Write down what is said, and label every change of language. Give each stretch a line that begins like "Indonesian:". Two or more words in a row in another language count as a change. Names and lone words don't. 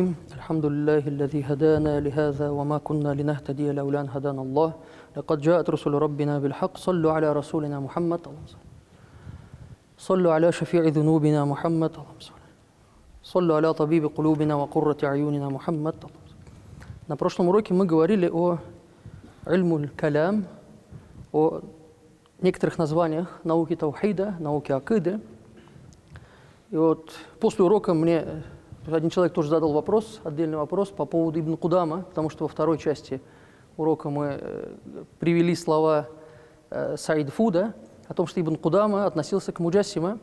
Arabic: الحمد لله الذي هدانا لهذا وما كنا لنهتدي لولا أن هدانا الله. لقد جاءت رسل ربنا بالحق. صلوا على رسولنا محمد. صلوا على شفيع ذنوبنا محمد. صلوا على طبيب قلوبنا وقرة أعيننا محمد.
Russian: На прошлом уроке мы говорили о
Arabic: علم الكلام,
Russian: о некоторых названиях науки таухида, науки акиды. И вот после урока мне один человек тоже задал вопрос, отдельный вопрос по поводу Ибн Кудама, потому что во второй части урока мы привели слова Саид Фуда о том, что Ибн Кудама относился к муджассима.